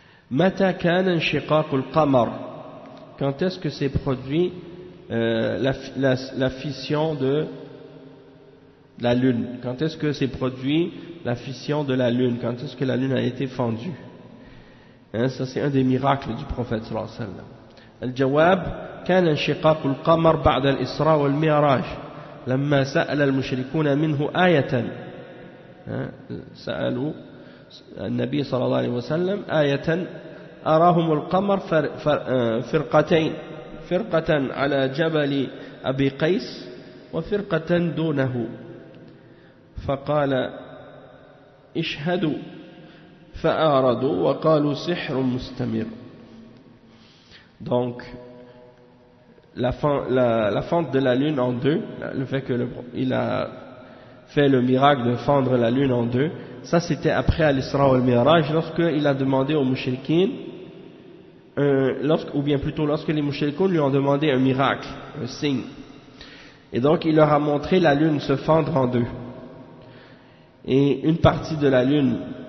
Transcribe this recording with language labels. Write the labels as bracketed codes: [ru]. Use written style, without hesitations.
[ar] Mata kana inshiqaq al-qamar? [fr] Quand est-ce que s'est produit la fission de la lune? Quand est-ce que s'est produit la fission de la lune? Quand est-ce que la lune a été fendue? Ça c'est un des miracles du prophète sallallahu alayhi wa sallam. [ar] الجواب كان انشقاق القمر بعد الإسراء والمعراج لما سأل المشركون منه آية. سألوا النبي صلى الله عليه وسلم آية أراهم القمر فرقتين، فرقة على جبل أبي قيس وفرقة دونه، فقال اشهدوا فأعرضوا وقالوا سحر مستمر. [fr] Donc la fente de la lune en deux, le fait qu'il a fait le miracle de fendre la lune en deux, ça c'était après Al-Isra wal-Mi'raj, lorsqu'il a demandé aux mouchriquines, ou bien plutôt lorsque les mouchriquines lui ont demandé un miracle, un signe, et donc il leur a montré la lune se fendre en deux, et une partie de la lune